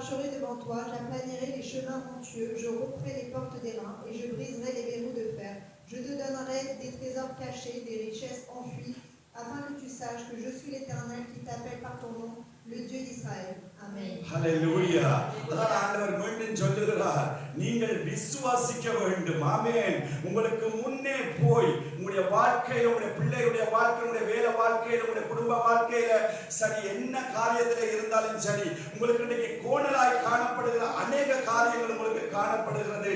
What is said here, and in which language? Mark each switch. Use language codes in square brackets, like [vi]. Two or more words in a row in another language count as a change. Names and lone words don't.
[fr] devant toi, j'aplanirai les chemins montueux, je romprai les portes d'airain et je briserai les verrous de fer. Je te donnerai des trésors cachés, des richesses enfuies, afin que tu saches que je suis l'Éternel qui t'appelle par ton nom, le Dieu d'Israël. Amen. [ta] ஹல்லேலூயா. அதான் ஆண்டவர் மீண்டும் சொல்லுகிறார், நீங்கள் விசுவாசிக்க வேண்டும். ஆமென். உங்களுக்கு முன்னே போய் உங்களுடைய வாழ்க்கையில, உங்களுடைய பிள்ளைகளுடைய வாழ்க்கை, உங்களுடைய வேலை வாழ்க்கையில, உங்களுடைய குடும்ப வாழ்க்கையில சரி என்ன காரியத்திலே இருந்தாலும் சரி, உங்களுக்கு இன்னைக்கு கோணலாய் காணப்படுகிற அநேக காரியங்கள் உங்களுக்கு காணப்படுகிறது.